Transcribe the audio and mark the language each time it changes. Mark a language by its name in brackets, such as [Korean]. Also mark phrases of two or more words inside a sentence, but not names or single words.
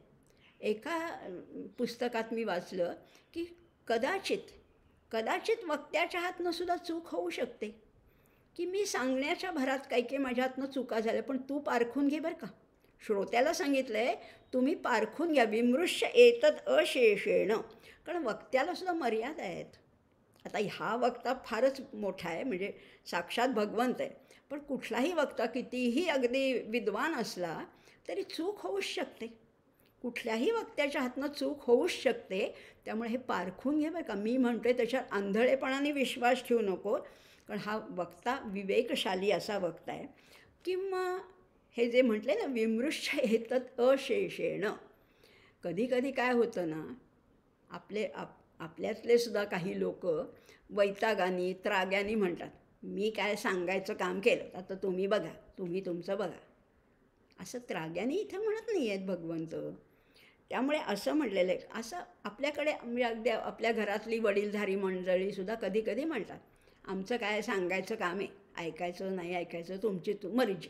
[Marathi] एका पुस्तकात मी वाचलं की कदाचित वक्त्याच्या हातनं सुद्धा चूक होऊ शकते. की मी सांगण्याच्या भरात काही माझ्या हातनं चुका झाल्या, पण तू पारखून घे बरं का. श्रोत्याला सांगितलं आहे, तुम्ही पारखून घ्या. [Sanskrit] विमृश्य एतद अशेषेण. [Marathi] कारण वक्त्याला सुद्धा मर्यादा आहेत. आता हा वक्ता फारच मोठा आहे, म्हणजे साक्षात भगवंत आहे. पण कुठलाही वक्ता कितीही अगदी विद्वान असला तरी चूक होऊच शकते. कुठल्याही वक्त्याच्या हातनं चूक होऊच शकते. त्यामुळे हे पारखून घे बरं का. मी म्हणतोय त्याच्यावर आंधळेपणाने विश्वास ठेवू नको, कारण हा वक्ता विवेकशाली असा वक्ता आहे. किंवा हे जे म्हटले ना, [Sanskrit] विमृश्य एतत् अशेषेण. [Marathi] कधी काय होतं ना, आपल्यातले सुद्धा काही लोक वैतागानी, त्राग्यानी म्हणतात, मी काय सांगायचं काम केलं, आता तुम्ही बघा, तुम्ही तुमचं बघा. असं त्राग्याने इथं म्हणत नाही आहेत भगवंत. त्यामुळे असं म्हटलेलं आहे. असं आपल्याकडे म्हणजे अगदी आपल्या घरातली वडीलधारी मंडळीसुद्धा कधी म्हणतात, आमचं काय सांगायचं काम आहे, ऐकायचं नाही ऐकायचं तुमची मर्जी.